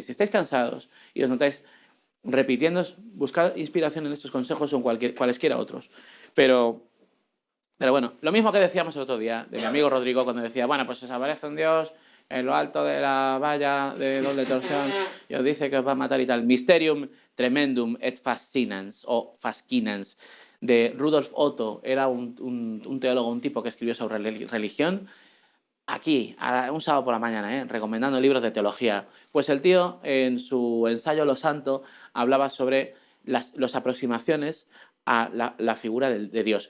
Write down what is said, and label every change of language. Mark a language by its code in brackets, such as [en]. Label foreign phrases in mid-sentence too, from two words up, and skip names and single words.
[es] Si estáis cansados y os notáis repitiendo, buscad inspiración en estos consejos o en cualesquiera otros. Pero bueno, lo mismo que decíamos el otro día de mi amigo Rodrigo cuando decía, bueno, pues os aparece un dios en lo alto de la valla de doble torsión y os dice que os va a matar y tal. [la] Mysterium tremendum et fascinans, o fascinans, [es] de Rudolf Otto. Era un teólogo, un tipo que escribió sobre religión. Aquí, un sábado por la mañana, recomendando libros de teología. Pues el tío, en su ensayo Lo Santo, hablaba sobre las aproximaciones a la figura de Dios.